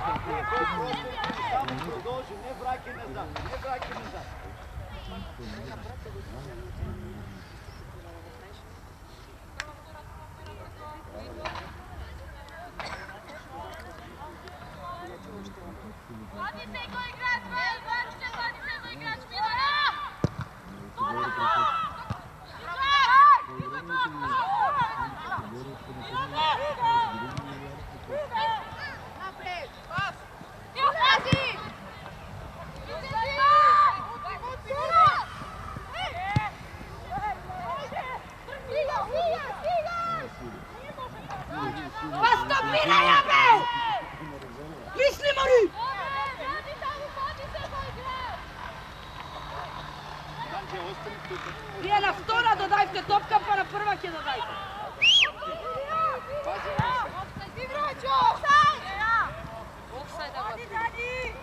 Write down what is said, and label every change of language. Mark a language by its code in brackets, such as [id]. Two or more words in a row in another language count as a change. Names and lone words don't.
[mk] Samo продолжи, не враќај назад, не враќај назад. Хајде се го играш, Барушќе, хајде се го играш, Milana! Напред, пас! Pazi! Па стопирај, абе! Мисли, мори! Вие на втора додajte топка, па на прва ќе додajte. Играчо! Офсайд! Офсайд, Хади, хади!